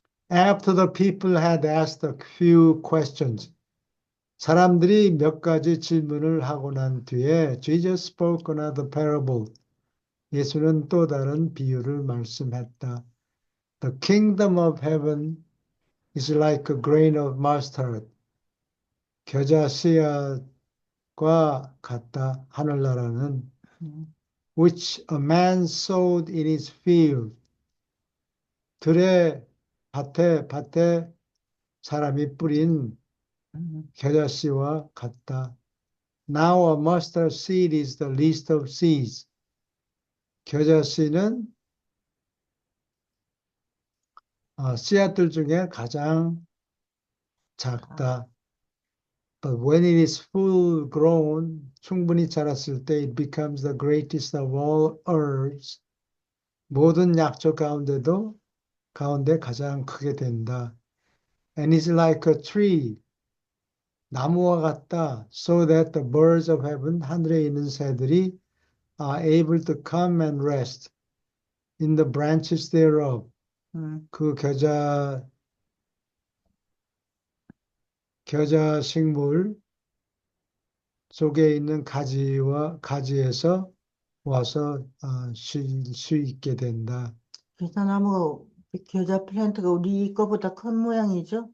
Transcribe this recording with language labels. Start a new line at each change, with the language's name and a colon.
English: After the people had asked a few questions,
Korean: 사람들이 몇 가지 질문을 하고 난 뒤에
English: Jesus spoke another parable.
Korean: 예수는 또 다른 비유를 말씀했다.
English: The kingdom of heaven is like a grain of mustard.
Korean: 겨자 씨앗과 같다. 하늘나라는 음,
English: which a man sowed in his field.
Korean: 들의 밭에 사람이 뿌린 음, 겨자 씨와 같다.
English: Now a mustard seed is the least of seeds.
Korean: 겨자 씨는 씨앗들 중에 가장 아, 작다.
English: But when it is full grown,
Korean: 충분히 자랐을 때
English: it becomes the greatest of all herbs.
Korean: 모든 약초 가운데 가장 크게 된다.
English: And is like a tree.
Korean: 나무와 같다.
English: So that the birds of heaven,
Korean: 하늘에 있는 새들이
English: are able to come and rest in the branches thereof. 음,
Korean: 그 겨자 식물 속에 있는 가지에서 와서 쉴 수 있게 된다. 겨자나무, 겨자 플랜트가 우리 거보다 큰 모양이죠?